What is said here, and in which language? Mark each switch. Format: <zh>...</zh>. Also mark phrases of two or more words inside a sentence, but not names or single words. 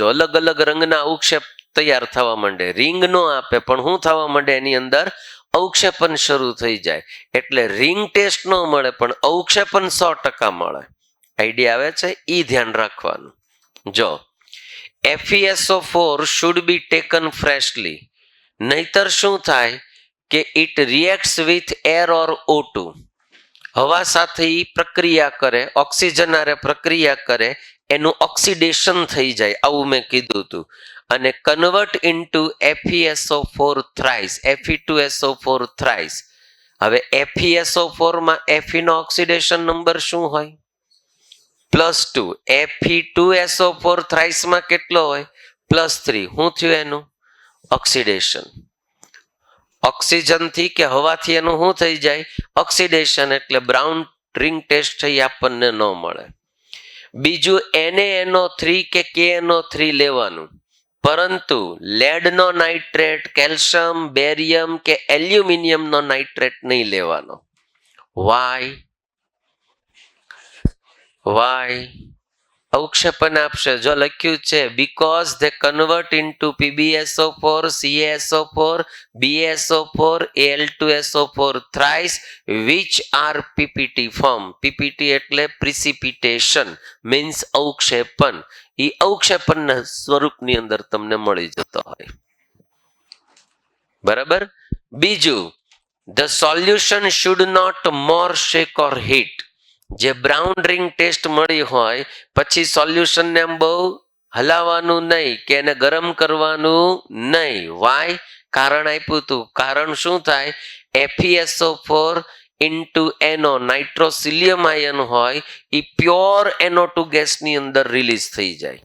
<gu>અલગ અલગ રંગના અવક્ષેપ તૈયાર થવા માંડે. રિંગ નો આપે પણ શું થવા માંડે? એની અંદર અવક્ષેપન શરૂ થઈ જાય. એટલે રિંગ ટેસ્ટ ન મળે પણ અવક્ષેપન 100% મળે. આઈડિયા આવે છે? ઈ ધ્યાન રાખવાનું. જો FeSO4</gu> <en>should be taken freshly.</en> <gu>નહીતર શું થાય કે</gu> <en>it reacts with air or O2.</en> <gu>હવા સાથે ઈ પ્રક્રિયા કરે, ઓક્સિજન હારે પ્રક્રિયા કરે, એનું ઓક્સિડેશન થઈ જાય. આવું મેં કીધું હતું. અને</gu> <en>convert into FeSO4 thrice, Fe2SO4 thrice.</en> <gu>હવે FeSO4 માં Fe નો ઓક્સિડેશન નંબર શું હોય? +2.</gu> <en>Fe2SO4 thrice</en> <gu>માં કેટલો હોય? +3. શું થયું એનું? ઓક્સિડેશન. ઓક્સિજન થી કે હવાથી એનું શું થઈ જાય? ઓક્સિડેશન. એટલે</gu> <en>brown ring test</en> <gu>થઈ આપણને ન મળે. બીજું NaNO3 કે KNO3 લેવાનું, પરંતુ લેડનો નાઇટ્રેટ, કેલ્શિયમ, બેરિયમ કે એલ્યુમિનિયમનો નાઇટ્રેટ નહીં લેવાનો. વાય? અવક્ષેપન આપશે. જો લખ્યું છે</gu> <en>બીકોઝ they convert into PbSO4, CaSO4, BaSO4, Al2SO4 thrice which are PPT form.</en> <gu>PPT એટલે</gu> <en>precipitation means</en> <gu>અવક્ષેપન. ઈ અવક્ષેપનના સ્વરૂપની અંદર તમને મળી જતો હોય. બરાબર. બીજું,</gu> <en>the solution should not more shake or heat.</en> <gu>જે</gu> <en>brown ring test</en> <gu>મળી હોય પછી સોલ્યુશનને એમ બહુ હલાવવાનું નહીં કે એને ગરમ કરવાનું નહીં. વાય? કારણ આપ્યું હતું. કારણ શું થાય? FeSO4 ઇન્ટુ NO નાઇટ્રોસિલિયમ આયન હોય એ પ્યોર NO2 ગેસની અંદર રિલીઝ થઈ જાય.</gu>